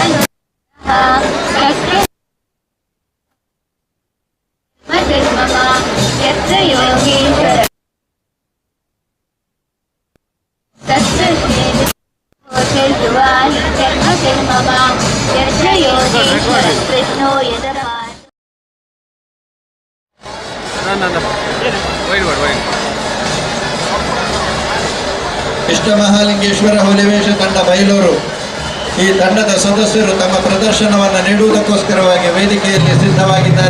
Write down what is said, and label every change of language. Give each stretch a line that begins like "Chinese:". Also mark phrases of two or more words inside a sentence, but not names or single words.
Sanskrit: धनुः यत्र योगेश्वर तत्र यत्र योगेश्वर कृष्णो यत्र
Kannada: ಇಷ್ಟಮಹಾಲಿಂಗೇಶ್ವರ ಹುಲಿವೇಷ ತಂಡ ಬೈಲೂರು ಈ ತಂಡದ ಸದಸ್ಯರು ತಮ್ಮ ಪ್ರದರ್ಶನವನ್ನು ನೀಡುವುದಕ್ಕೋಸ್ಕರವಾಗಿ ವೇದಿಕೆಯಲ್ಲಿ ಸಿದ್ಧವಾಗಿದ್ದಾರೆ.